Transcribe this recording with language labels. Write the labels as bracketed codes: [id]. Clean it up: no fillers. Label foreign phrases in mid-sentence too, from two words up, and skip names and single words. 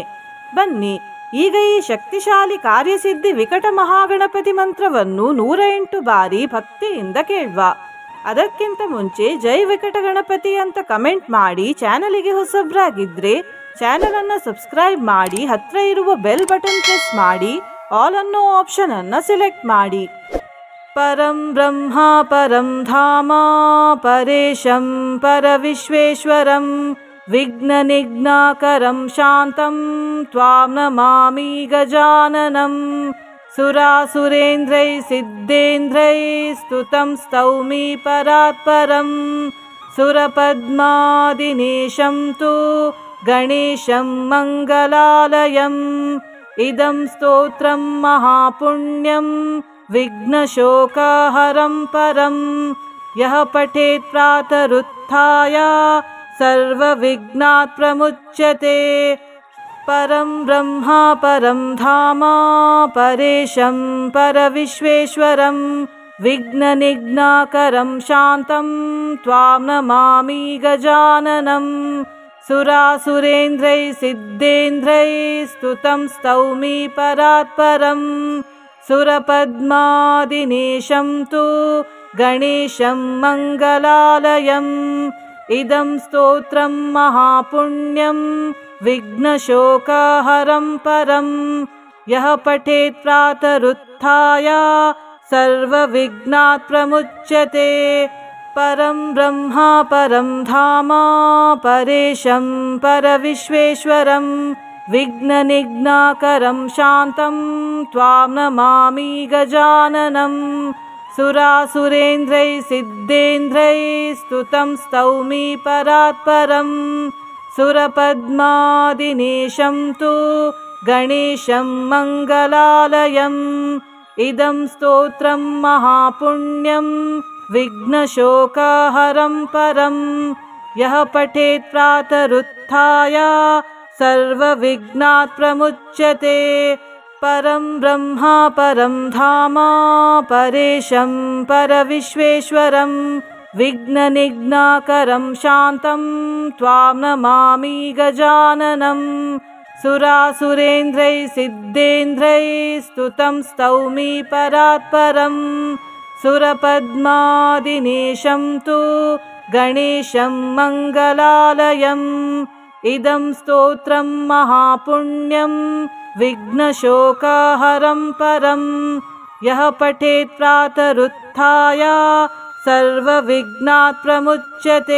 [kn] ಬನ್ನಿ ಈಗ ಈ ಶಕ್ತಿಶಾಲಿ ಕಾರ್ಯಸಿದ್ಧಿ ವಿಕಟ ಮಹಾಗಣಪತಿ ಮಂತ್ರವನ್ನು 108 ಬಾರಿ ಭಕ್ತಿಯಿಂದ ಕೇಳುವ. ಅದಕ್ಕಿಂತ ಮುಂಚೆ ಜೈ ವಿಕಟ ಗಣಪತಿ ಅಂತ ಕಮೆಂಟ್ ಮಾಡಿ, ಚಾನಲಿಗೆ ಹೊಸಬ್ರಾಗಿದ್ರೆ ಚಾನಲ್ ಅನ್ನು ಸಬ್ಸ್ಕ್ರೈಬ್ ಮಾಡಿ, ಹತ್ರ ಇರುವ [en] bell button press [kn] ಮಾಡಿ, ಆಲ್ ಅನ್ನೋ ಆಪ್ಷನ್ ಅನ್ನು ಸೆಲೆಕ್ಟ್ ಮಾಡಿ. [sa] ಪರಂ ಬ್ರಹ್ಮ ಪರಂ ಧಾಮ ಪರೇಶಂ ಪರವಿಶ್ವೇಶ್ವರಂ ವಿಘ್ನ ನಿಘ್ನಾಕರಂ ಶಾಂತಂ ತ್ವಾಂ ನಮಾಮಿ ಗಜಾನನಂ. ಸುರಾಸುರೇಂದ್ರೈ ಸಿದ್ಧೇಂದ್ರೈ ಸ್ತುತಂ ಸ್ತೌಮಿ ಪರಾತ್ಪರಂ. ಸುರಪದ್ಮಾದಿನೇಶಂ ತು ಗಣೇಶಂ ಮಂಗಲಾಲಯಂ. ಇದಂ ಸ್ತೋತ್ರಂ ಮಹಾಪುಣ್ಯಂ ವಿಘ್ನಶೋಕಹರಂ ಪರಂ. ಯಃ ಪಠೇತ್ ಪ್ರಾತರುತ್ಥಾಯ ಸರ್ವವಿಘ್ನಾತ್ ಪ್ರಮುಚ್ಯತೆ. ಪರಂ ಬ್ರಹ್ಮ ಪರಂ ಧಾಮ ಪರೇಶಂ ಪರವಿಶ್ವೇಶ್ವರಂ ವಿಘ್ನ ನಿಘ್ನಾಕರಂ ಶಾಂತಂ ತ್ವಾಂ ನಮಾಮಿ ಗಜಾನನಂ. ಸುರಾಸುರೇಂದ್ರೈ ಸಿದ್ಧೇಂದ್ರೈ ಸ್ತುತಂ ಸ್ತೌಮಿ ಪರಾತ್ಪರಂ. ಸುರಪದ್ಮಾದಿನೇಶಂ ತು ಗಣೇಶಂ ಮಂಗಲಾಲಯಂ. ಇದಂ ಸ್ತೋತ್ರಂ ಮಹಾಪುಣ್ಯಂ ವಿಘ್ನಶೋಕಹರಂ ಪರಂ. ಯಃ ಪಠೇತ್ ಪ್ರಾತರುತ್ಥಾಯ ಸರ್ವವಿಘ್ನಾತ್ ಪ್ರಮುಚ್ಯತೆ. ಪರಂ ಬ್ರಹ್ಮ ಪರಂ ಧಾಮ ಪರೇಶಂ ಪರವಿಶ್ವೇಶ್ವರಂ ವಿಘ್ನ ನಿಘ್ನಾಕರಂ ಶಾಂತಂ ತ್ವಾಂ ನಮಾಮಿ ಗಜಾನನಂ. ಸುರಾಸುರೇಂದ್ರೈ ಸಿದ್ಧೇಂದ್ರೈ ಸ್ತುತಂ ಸ್ತೌಮಿ ಪರಾತ್ಪರಂ. ಸುರಪದ್ಮಾದಿನೇಶಂ ತು ಗಣೇಶಂ ಮಂಗಲಾಲಯಂ. ಇದಂ ಸ್ತೋತ್ರಂ ಮಹಾಪುಣ್ಯಂ ವಿಘ್ನಶೋಕಹರಂ ಪರಂ. ಯಃ ಪಠೇತ್ ಪ್ರಾತರುತ್ಥಾಯ ಸರ್ವವಿಘ್ನಾತ್ ಪ್ರಮುಚ್ಯತೆ. ಪರಂ ಬ್ರಹ್ಮ ಪರಂ ಧಾಮ ಪರೇಶಂ ಪರವಿಶ್ವೇಶ್ವರಂ ವಿಘ್ನ ನಿಘ್ನಾಕರಂ ಶಾಂತಂ ತ್ವಾಂ ನಮಾಮಿ ಗಜಾನನಂ. ಸುರಾಸುರೇಂದ್ರೈ ಸಿದ್ಧೇಂದ್ರೈ ಸ್ತುತಂ ಸ್ತೌಮಿ ಪರಾತ್ಪರಂ. ಸುರಪದ್ಮಾದಿನೇಶಂ ತು गणेशं मङ्गलालयम्। इदं स्तोत्रं महापुण्यं विघ्नशोकहरं परं। यः पठेत् प्रातरुत्थाय सर्वविघ्नात् प्रमुच्यते।